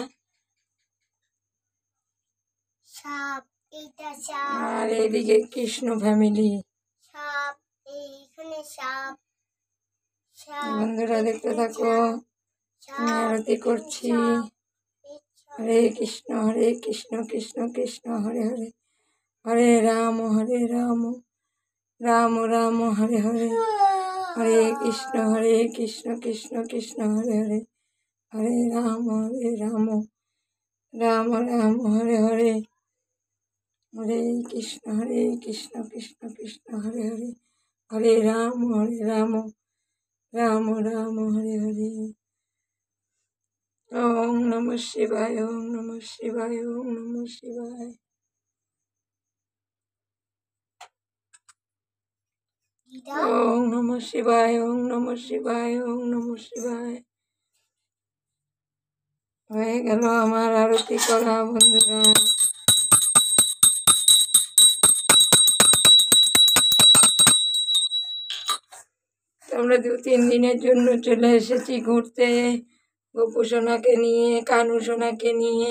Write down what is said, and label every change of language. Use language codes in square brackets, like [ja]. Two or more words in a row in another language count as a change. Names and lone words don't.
[bn] সাপ, এইটা সাপ, আর এদিকে কৃষ্ণ ফ্যামিলি। সাপ, এইখানে সাপ, বন্ধুরা দেখতে থাকো, আমি আরতি করছি। [sa] হরে কৃষ্ণ কৃষ্ণ কৃষ্ণ হরে হরে, হরে রাম রাম রাম হরে হরে, হরে কৃষ্ণ কৃষ্ণ কৃষ্ণ হরে হরে, হরে রাম রাম রাম হরে হরে, হরে কৃষ্ণ কৃষ্ণ কৃষ্ণ হরে হরে, হরে রাম রাম রাম হরে হরে। ওম নমঃ শিবায়, ওম নমঃ শিবায়, ওম নমঃ শিবায়। ওম নমঃ শিবায়, ওম নমঃ শিবায়, ওম নমঃ শিবায়। [bn] হয়ে গেল আমার আরতি করা বন্ধুরা। আমরা 2-3 দিনের জন্য চলে এসেছি ঘুরতে, গপু সোনাকে নিয়ে, কানু সোনাকে নিয়ে।